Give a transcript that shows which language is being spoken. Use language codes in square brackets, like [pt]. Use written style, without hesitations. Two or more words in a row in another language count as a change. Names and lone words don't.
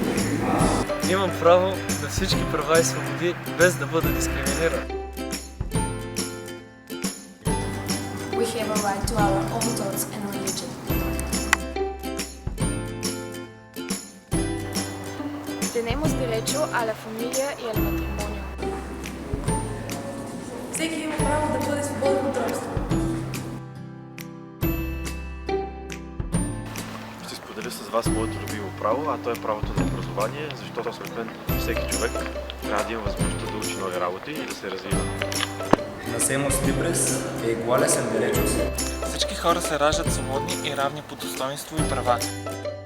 [bg] Имам право на всички права и свободи, без да бъда дискриминиран. [en] We have a right to our own thoughts and religion. [es] Tenemos derecho a la familia y al matrimonio. [bg] Всеки има право да бъде свободен от робство. Ще споделя с вас моето любимо право, а то е правото на образование, защото според мен всеки човек трябва да има възможността да учи нови работи и да се развива. [es] Nacemos libres e iguales en derechos. [bg] Всички хора се раждат свободни и равни по достоинство и права.